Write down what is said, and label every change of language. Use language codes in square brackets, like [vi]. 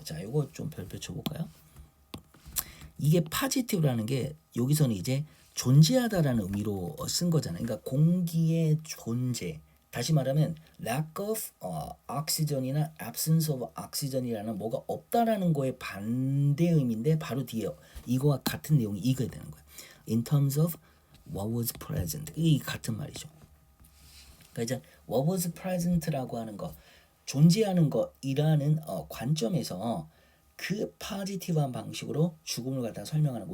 [ko] 자, 이거 좀 별표 쳐볼까요? 이게 positive라는 게 여기서는 이제 존재하다라는 의미로 쓴 거잖아요. 그러니까 공기의 존재. 다시 말하면 lack of oxygen이나 absence of oxygen이라는 뭐가 없다라는 거의 반대 의미인데 바로 뒤에 이거와 같은 내용이 이거야 되는 거예요. [en] In terms of what was present. [ko] 이 같은 말이죠. 그러니까 이제 [en] what was present [ko] 라고 하는 거, 존재하는 거이라는 관점에서 그 포지티브한 방식으로 죽음을 갖다 설명하는 거.